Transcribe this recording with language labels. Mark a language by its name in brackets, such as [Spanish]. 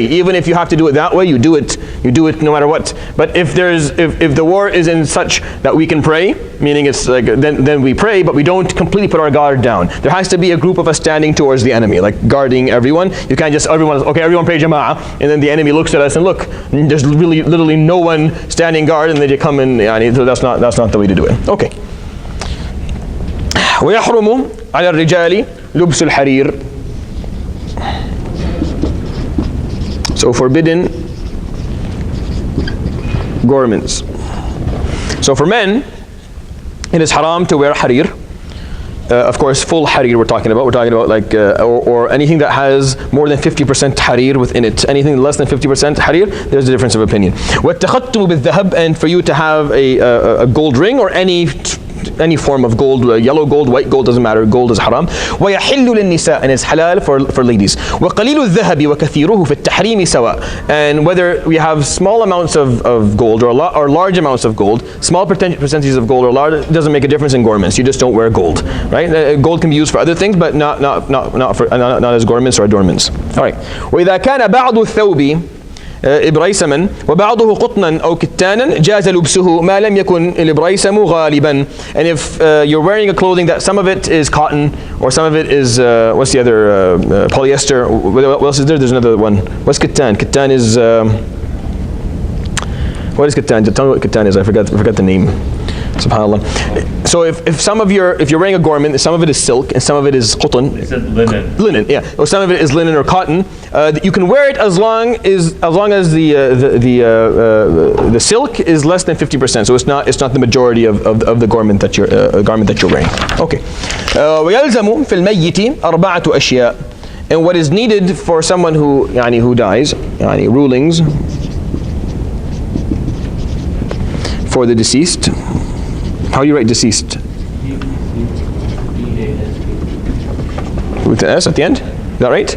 [English] Even if you have to do it that way, you do it no matter what. But if the war is in such that we can pray, meaning it's like, then we pray, but we don't completely put our guard down. There has to be a group of us standing towards the enemy, like guarding everyone. You can't just, everyone pray jama'ah, and then the enemy looks at us and look, there's literally no one standing guard, and then you come in, so that's not the way to do it. Okay. [Arabic] ويحرم على الرجال لبس الحرير. [English] So forbidden garments. So for men, it is haram to wear harir. Of course, full harir we're talking about. We're talking about like, or anything that has more than 50% harir within it. Anything less than 50% harir, there's a difference of opinion. [Arabic] وَالتَّخَطُّمُ بِالذَّهَبِ, [English] and for you to have a gold ring or any form of gold, yellow gold, white gold, doesn't matter, gold is haram. [Arabic] وَيَحِلُّ لِلنِّسَاءِ, [English] and it's halal for ladies. [Arabic] وَقَلِيلُ الذَّهَبِ وَكَثِيرُهُ فِي التَّحْرِيمِ سَوَاء, [English] and whether we have small amounts of gold or large amounts of gold, small percentages of gold or large, it doesn't make a difference in garments. You just don't wear gold, right? Gold can be used for other things, but not as garments or adornments. All right. [Arabic] وَإِذَا كَانَ بَعْضُ الثَّوْبِ إبريسما وبعضه قطنا أو كتانا جاز لبسه ما لم يكن الإبريسم غالبا. [English] And if you're wearing a clothing that some of it is cotton or some of it is what's the other, polyester, what else is there? There's another one. What's katan? Katan is what is katan? Tell me what katan is. I forgot the name. SubhanAllah. So if you're wearing a garment, some of it is silk and some of it is cotton. They said linen. Linen, yeah. Or some of it is linen or cotton. You can wear it as long as the silk is less than 50%. So it's not the majority of the garment that you're wearing. Okay. [Arabic] ويلزم في الميت أربعة أشياء. [English] And what is needed for someone who dies, rulings for the deceased. How do you write deceased? With an S at the end? Is that right?